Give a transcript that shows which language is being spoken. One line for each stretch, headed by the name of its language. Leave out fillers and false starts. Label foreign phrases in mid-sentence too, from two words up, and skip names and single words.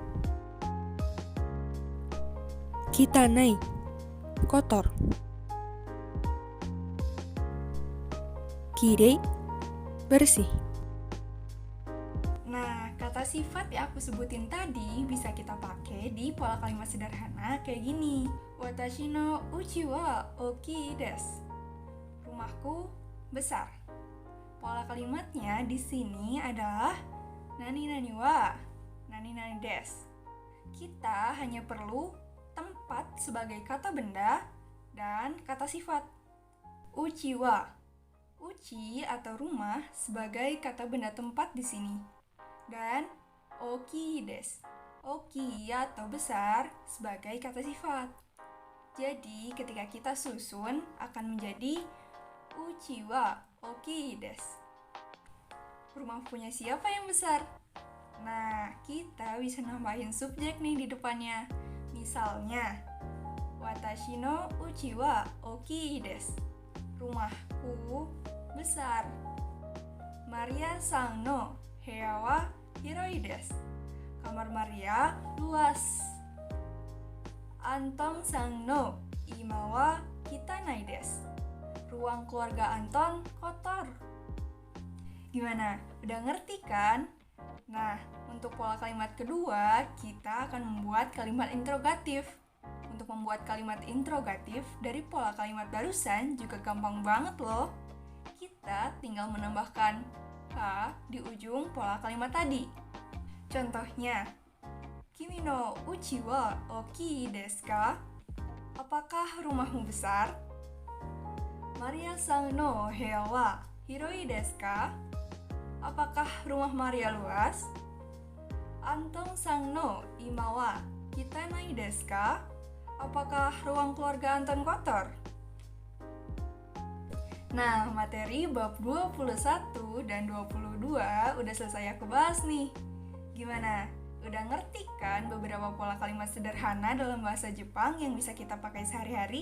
Indonesian: Kitanai, kotor. Kirei, bersih. Nah, kata sifat yang aku sebutin tadi bisa kita pakai di pola kalimat sederhana kayak gini.
Japanese: 私の家は大きいです.
Indonesian: Rumahku besar. Pola kalimatnya di sini adalah
Japanese: 何々は何々です.
Indonesian: Kita hanya perlu tempat sebagai kata benda dan kata sifat.
Japanese: 家は,
Indonesian: uchi atau rumah sebagai kata benda tempat di sini. Dan
Japanese: 大きいです,
Indonesian: oki atau besar sebagai kata sifat. Jadi ketika kita susun akan menjadi
Japanese: 家は大きいです.
Indonesian: Rumah punya siapa yang besar? Nah, kita bisa nambahin subjek nih di depannya. Misalnya,
Japanese: 私の家は大きいです.
Indonesian: Rumahku besar.
Japanese: マリアさんの部屋は広いです.
Indonesian: Kamar Maria luas.
Japanese: アントンさんの居間は汚いです.
Indonesian: Ruang keluarga Anton kotor. Gimana? Udah ngerti kan? Nah, untuk pola kalimat kedua, kita akan membuat kalimat interrogatif. Untuk membuat kalimat interrogatif dari pola kalimat barusan juga gampang banget loh. Kita tinggal menambahkan K di ujung pola kalimat tadi.
Japanese: Contohnya, 君の家は大きいですか?
Indonesian: Apakah rumahmu besar?
Japanese: マリアさんの部屋は広いですか?
Indonesian: Apakah rumah Maria luas?
Japanese: アントンさんの居間は汚いですか?
Indonesian: Apakah ruang keluarga Anton kotor? Nah, materi bab 21 dan 22 udah selesai aku bahas nih. Gimana? Udah ngerti kan beberapa pola kalimat sederhana dalam bahasa Jepang yang bisa kita pakai sehari-hari?